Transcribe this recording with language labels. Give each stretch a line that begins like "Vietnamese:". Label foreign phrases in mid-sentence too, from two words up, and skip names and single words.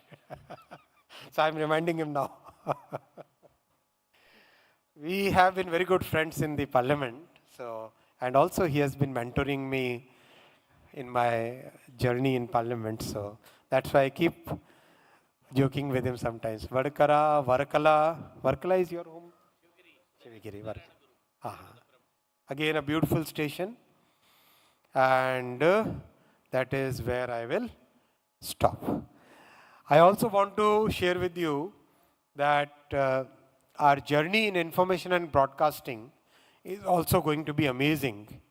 English: So I'm reminding him now. We have been very good friends in the parliament. So, and also he has been mentoring me in my journey in parliament. So that's why I keep joking with him sometimes. Vadakara, Varakala. Varakala is your home? Shivagiri. Again, a beautiful station. And that is where I will stop. I also want to share with you that our journey in information and broadcasting is also going to be amazing.